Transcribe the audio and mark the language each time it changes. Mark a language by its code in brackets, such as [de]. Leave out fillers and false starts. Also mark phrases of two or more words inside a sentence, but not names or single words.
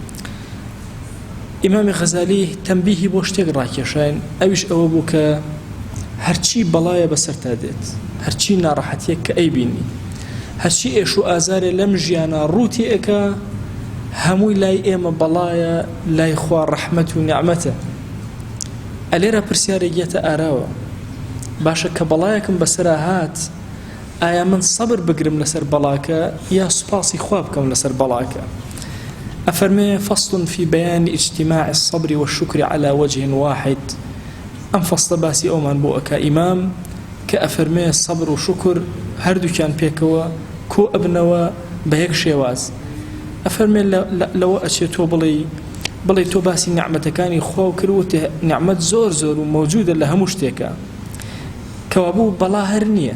[ckb] ئیمامی غەزالی تەنبیهی بۆ شتێک ڕاکێشاین، ئەویش ئەوە بوو کە هەرچی بەڵایە بەسەرتا دێت، هەرچی ناڕەحەتیەک کە ئەیبینی، هەرچی ئێش و ئازارێ لەم ژیانە ڕووتی ئەکا، هەمووی لای ئێمە بەڵایە، لای خوا ڕەحمەت و نیعمەتە. ئەلێرە پرسیارێک یەتە ئاراوە، باشە کە بەڵایەکم بەسەرا هات، ئایا من سەبر بگرم لەسەر بەڵاکە یا سوپاسی خوا بکەم لەسەر بەڵاکە؟ [ar] ئەفەرمێ فەصل في بيان اجتماع الصبر والشكر على وجه واحد. [ckb] ئەم فەصلە باسی ئەومان بۆ ئەکا ئیمام کە ئەفەرمێ سەبر و شوکر هەردووکیان پێکەوە کۆ ئەبنەوە بە یەک شێواز. ئەفەرمێ لەوە ئەچێت تۆ بڵێ تۆ باسی نیعمەتەکانی خوا و کردوتە نیعمەت زۆر زۆر و مەوجودە لە هەموو شتێکە، کەوابوو بەڵا هەر نییە.